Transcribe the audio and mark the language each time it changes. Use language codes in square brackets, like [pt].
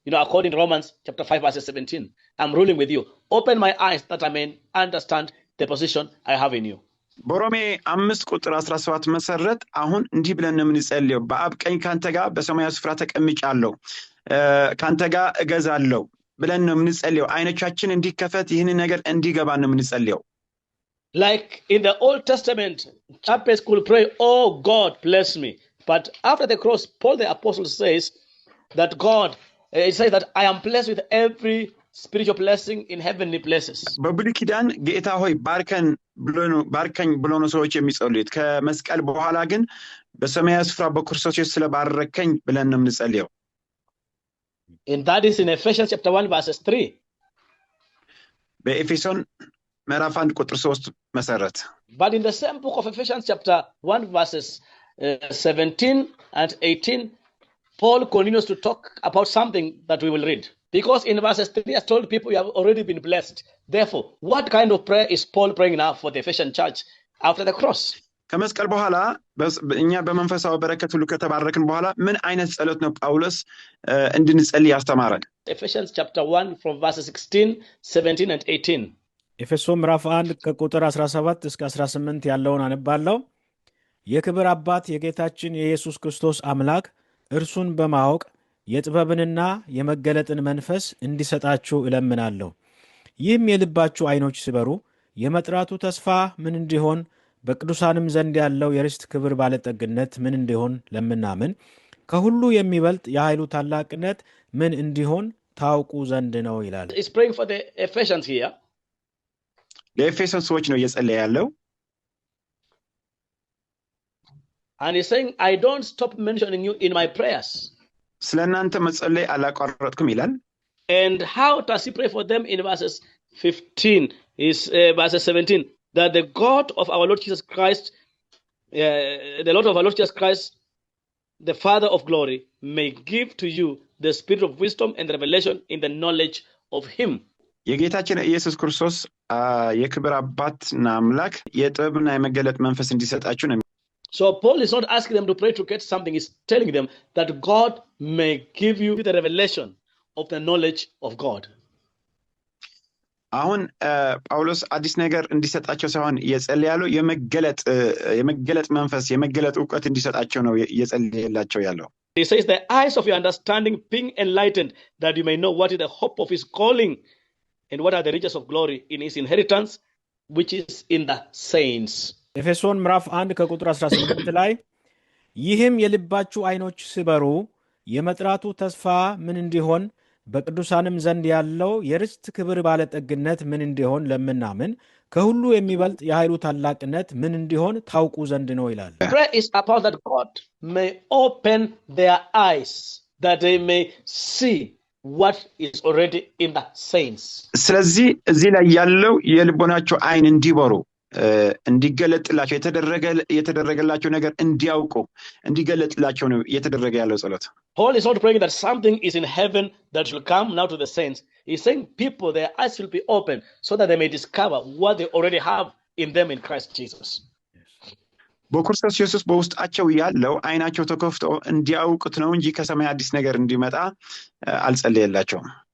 [en] According to Romans chapter 5, verse 17, I'm ruling with you. Open my eyes that I may understand the position I have in you. [am] በሮሜ 5:17 መሰረት አሁን እንዲህ ብለን ነው የምንጸልየው በአብ ቀኝ ካንተ ጋር በሰማያዊ ስፍራ ተቀምጫለሁ ካንተ ጋር እገዛለሁ ብለን ነው የምንጸልየው አይኖቻችን እንዲከፈት ይህን ነገር እንዲገባ ነው የምንጸልየው [en] Like in the Old Testament, shepherds could pray, "Oh God, bless me." But after the cross, Paul the apostle says that God, he says that I am blessed with every spiritual blessing in heavenly places. [am] በብሉይ ኪዳን ጌታ ሆይ ባርከኝ ብሎ ነው ሰዎች የሚጸልዩት ከመስቀል በኋላ ግን በሰማያዊ ስፍራ በክርስቶስ ስለባረከኝ ብለን ነው የምንጸልየው [en] And that is in Ephesians chapter 1 verses 3. [am] በኤፌሶን ምዕራፍ 1:3 መሰረት [en] But in the same book of Ephesians chapter 1 verses 17 and 18, Paul continues to talk about something that we will read. Because in verses 3, he has told people you have already been blessed. Therefore, what kind of prayer is Paul praying now for the Ephesian church after the cross? [am] ከመስቀል በኋላ እኛ በመንፈሳዊ በረከት ሁሉ ከተባረክን በኋላ ምን አይነት ጸሎት ነው ጳውሎስ እንድንጸልይ ያስተማረን? [en] Ephesians chapter 1 from verses 16, 17 and 18. [am] ኤፌሶን ምዕራፍ 1 ከቁጥር 17 እስከ 18 ያለውን አነባለሁ። የክብር አባት የጌታችን የኢየሱስ ክርስቶስ አምላክ እርሱን በማወቅ የጥበብንና የመገለጥን መንፈስ እንዲሰጣችሁ እለምናለሁ። ይህም የልባችሁ ዓይኖች ሲበሩ የመጥራቱ ተስፋ ምን እንዲሆን በቅዱሳንም ዘንድ ያለው የርስት ክብር ባለጠግነት ምን እንዲሆን ለምናምን ከሁሉ የሚበልጥ የኃይሉ ታላቅነት ምን እንዲሆን ታውቁ ዘንድ ነው ይላል። [en] He's praying for the Ephesians here. [am] ለኤፌሶን ሰዎች ነው እየጸለየ ያለው [en] And he's saying, I don't stop mentioning you in my prayers. [am] ስለናንተ መጸለይ አላቋረጥኩም ይላል [en] And how does he pray for them in verses 15 is verses 17 that the God of our Lord Jesus Christ the Lord of our Lord Jesus Christ the Father of glory may give to you the spirit of wisdom and revelation in the knowledge of him. [am] የጌታችን ኢየሱስ ክርስቶስ የክብር አባትና አምላክ የጥበብና የመገለጥ መንፈስ እንዲሰጣችሁ ነው [en] So Paul is not asking them to pray to get something. He's telling them that God may give you the revelation of the knowledge of God. [am] አሁን ጳውሎስ አዲስ ነገር እንዲሰጣቸው ሳይሆን እየጸለየ ያለው የመገለጥ መንፈስ የመገለጥ ዕውቀት እንዲሰጣቸው ነው እየጸለየላቸው ያለው [en] He says the eyes of your understanding being enlightened that you may know what is the hope of his calling and what are the riches of glory in his inheritance which is in the saints. [am] ኤፌሶን ምዕራፍ 1 ከቁጥር 18 ላይ ይህም የልባችሁ ዓይኖች ሲበሩ የመጥራቱ ተስፋ ምን እንዲሆን በቅዱሳንም ዘንድ ያለው የርስት ክብር ባለጠግነት ምን እንዲሆን ለምናምን ከሁሉ የሚበልጥ የኃይሉ ታላቅነት ምን እንዲሆን ታውቁ ዘንድ ነው ይላል። [en] Prayer is about that God may open their eyes that they may see what is already in the saints. [am] ስለዚህ እዚህ ላይ ያለው የልቦናቸው ዓይን እንዲበሩ እንዲገለጥላቸው የተደረገላቸው ነገር እንዲያውቁ እንዲገለጥላቸው ነው የተደረገ ያለው ጸሎት [en] Paul is not praying that something is in heaven that will come now to the saints. He's saying people, their eyes will be open so that they may discover what they already have in them in Christ Jesus. [am] በክርስቶስ ኢየሱስ በውስጣቸው ያለው ዓይናቸው ተከፍቶ እንዲያውቁት ነው እንጂ ከሰማይ አዲስ ነገር እንዲመጣ አልጸለየላቸውም